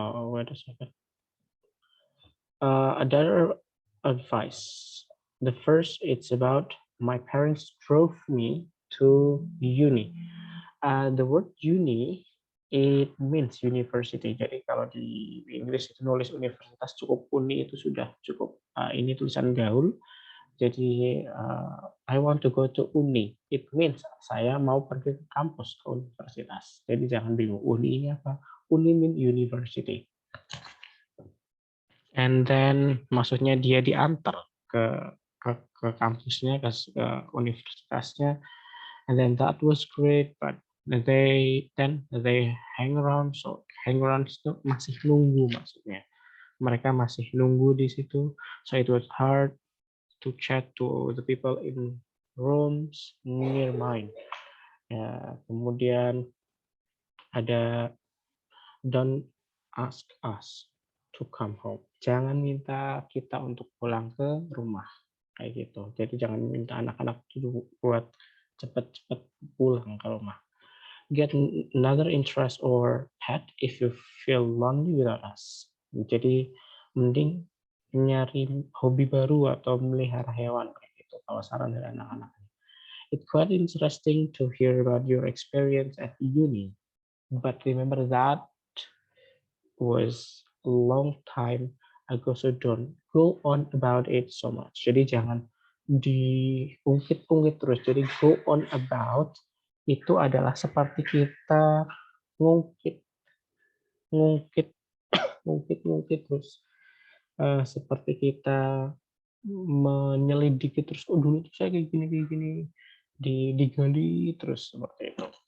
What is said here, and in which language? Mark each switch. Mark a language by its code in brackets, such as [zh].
[en] Wait a second. Another advice. The first, it's about my parents drove me to uni. The word uni, it means university. [id] Jadi kalau di Inggris itu nulis universitas, cukup uni itu sudah cukup. Ini tulisan gaul. Jadi [en] I want to go to uni. It means [id] saya mau pergi ke kampus, ke universitas. Jadi jangan bingung, uni ini apa? [en] Uni mean university. And then [id] maksudnya dia diantar ke kampusnya, ke universitasnya. [en] And then that was great, but they hang around. So hang around [id] itu masih nunggu maksudnya. Mereka masih nunggu di situ. [en] So it was hard to chat to the people in rooms near mine. [id] Ya, kemudian ada [en] don't ask us to come home. [id] Jangan minta kita untuk pulang ke rumah kayak gitu. Jadi jangan minta anak-anak itu buat cepat-cepat pulang ke rumah. [en] Get another interest or pet if you feel lonely without us. [id] Jadi mending nyari hobi baru atau melihara hewan kayak gitu. Kalau saran dari anak-anak. [en] It's quite interesting to hear about your experience at uni, but remember that was a long time ago, so don't go on about it so much. [id] Jadi jangan diungkit-ungkit terus. Jadi [en] go on about [id] itu adalah seperti kita ngungkit, ngungkit, ngungkit terus. Seperti kita menyelidiki terus. Oh dulu tuh saya kayak gini, digali terus seperti itu.